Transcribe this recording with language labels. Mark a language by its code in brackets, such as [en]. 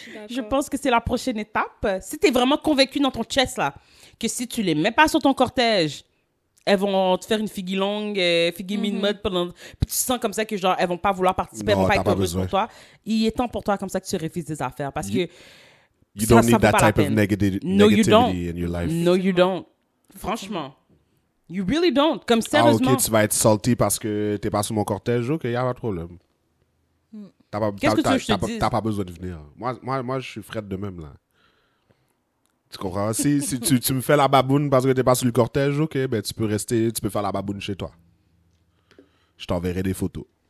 [fr] Je pense que c'est la prochaine étape. Si t'es vraiment convaincu dans ton chest, là, que si tu les mets pas sur ton cortège... Elles vont te faire une figgy longue, figgy mid-mode pendant... Puis tu sens comme ça que, genre, elles vont pas vouloir participer, elles vont pas être heureuses pour toi. Il est temps pour toi, comme ça, que tu révises des affaires. Parce que... [en] You don't need that type of negativity in your life. No, you don't. [fr] Franchement. [en] You really don't. [fr] Comme sérieusement. Ah, OK, tu vas être salty parce que t'es pas sur mon cortège. OK, y a pas de problème. Qu'est-ce que tu veux que je te dise? T'as pas besoin de venir. Moi, je suis Fred de même, là. Tu comprends? Si tu me fais la baboune parce que t'es pas sur le cortège, OK, ben tu peux rester, tu peux faire la baboune chez toi. Je t'enverrai des photos.